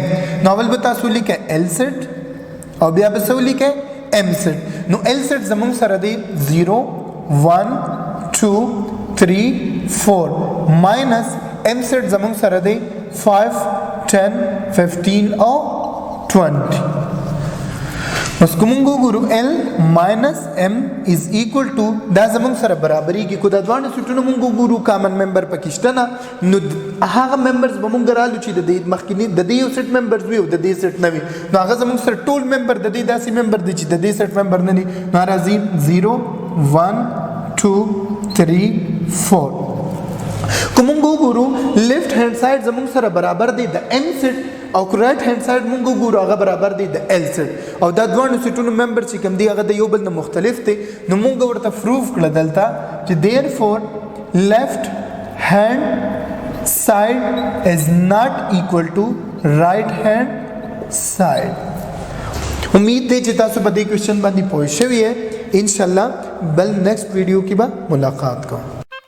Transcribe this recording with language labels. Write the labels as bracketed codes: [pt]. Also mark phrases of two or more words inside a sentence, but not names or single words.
[ps] نو اول به تاسو لیکه L سیټ او بیا به تاسو لیکه M سیټ. نو L سیټ زموږ سره دی 0 1 2 3 4 minus M سیټ زموږ سره دی 5 10 15 او 20. بس کومونګو ګورو [en] L minus M is equal to [ps] دا زمونږ سره برابرۍ کې کو دا دوانه سیټونه مونږ ګورو [en] common member [ps] پکې شته نه نو هغه ممبرز به مونږ رالو چې د دې مخکینی د دې یو سیټ ممبرز وي او د دې سیټ نه وي نو هغه زمونږ سره ټول ممبر د دې داسې ممبر دي چې د دې سیټ ممبر نه دي. نو راځي 0 1 2 3 4. کومونګو ګورو [en] left hand side [ps] زموږ سره برابر دی د M سیټ او [en] right hand side [ps] مونږ ګورو هغه برابر دی د L سیټ او دا دوه سیټونو ممبر چې کوم دی هغه د یو بل نه مختلف دي. نو مونږ ورته پروف کړل دلته چې [en] therefore left hand side is not equal to right hand side. [ps] امید دی چې تاسو په دې کوېشن باندې پوه شوي یې. [ar] ان شاء الله [ps] بل [en] next video [ps] کې به ملاقات کوو.